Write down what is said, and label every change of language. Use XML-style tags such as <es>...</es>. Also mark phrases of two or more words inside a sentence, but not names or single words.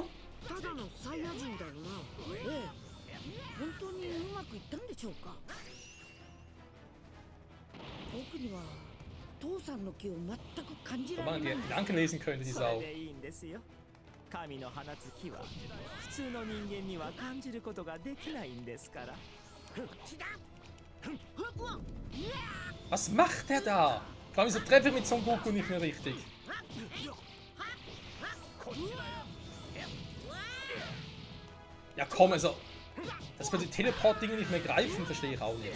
<ja>ただのサイヤ人だよな。ええ、本当にうまくいったんでしょうか。僕には父さんの気を全く感じら</ja> <de>Wenn</de> <ja>れ</ja> <de>man</de> <ja>ない</ja> <de>die</de> <ja>んです。</ja> <de>Gedanken lesen könnte, die</de> <ja>それ</ja> <de>Sau.</de> <ja>でいいんですよ。神の放つ気は普通の人間には感じることができないんですから。</ja> <de>Was macht der da? Vor allem, wieso treffe ich mit Son Goku nicht mehr richtig? Ja komm, also, dass wir die Teleport-Dinge nicht mehr greifen, verstehe ich auch nicht.</de>